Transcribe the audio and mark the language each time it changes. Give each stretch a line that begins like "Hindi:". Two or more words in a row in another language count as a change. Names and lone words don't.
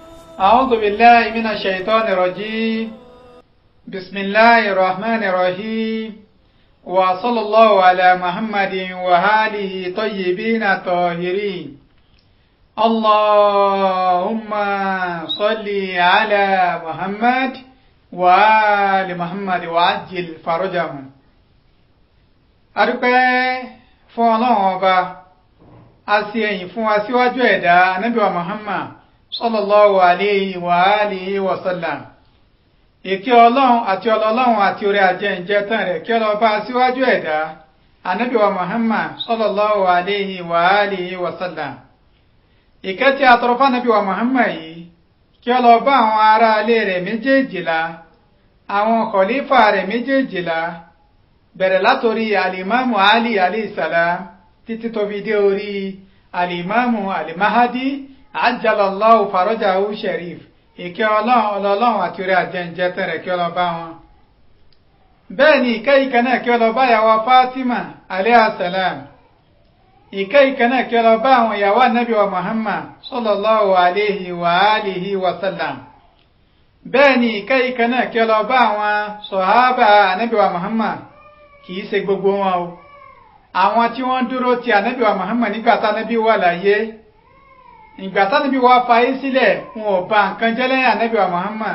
Arabic: أعوذ بالله من الشيطان الرجيم بسم الله الرحمن الرحيم وصلى الله على محمد وآله طيبين طاهرين اللهم صل على محمد وآل محمد وعجل فرجهم.
Yoruba: adúpẹ́ fún Ọlọ́run ọba a sì ẹ̀yìn fún aṣíwájú ẹ̀dá Ànábì wa Muhammad
Arabic: صلى الله عليه وآله وسلم.
Yoruba: Ìkẹ́ Ọlọ́run àti ọlọ́run àti orí ajẹ́ǹjẹ́ tán rẹ̀ kí ọlọ́ba aṣíwájú ẹ̀dá Ànábì wa Muhammad
Arabic: صلى الله عليه وآله وسلم.
Yoruba: Ìkẹ́ tí a tọrọ fún Ànábì wa Muhammad yìí kí ọlọ́ba àwọn ará ilé rẹ̀ méjèèjìlá àwọn kọ̀lífà rẹ̀ méjèèjìlá bẹ̀rẹ̀ látorí alìmáàmù Ali
Arabic: عليه السلام
Yoruba: títí tó fi dé orí alìmáàmù alimahadi
Arabic: عجل الله فرجه الشريف.
Yoruba: Ìkẹ́ ọlọ́run àti orí ajẹ́ǹjẹ́ tán rẹ̀ kí ọlọ́ba wọn. Bẹ́ẹ̀ ni ìkẹ́ náà kí ọlọ́ba ìyàwó Fatima
Arabic: عليه السلام.
Yoruba: Ìkẹ́ náà kí ọlọ́ba àwọn ìyàwó Ànábì wa Muhammad
Arabic: صلى الله عليه وآله وسلم.
Yoruba: Bẹ́ẹ̀ ni ìkẹ́ náà kí ọlọ́ba àwọn sọ̀hábà Ànábì wa Muhammad kìí ṣe gbogbo wọn o. Àwọn tí wọ́n dúró ti Ànábì wa Muhammad nígbà tí Ànábì wà láyé. Ìgbà tí Ànábì wá fayé sílẹ̀ wọn ò bà nǹkan jẹ́ lẹ́yìn Ànábì wa Muhammad.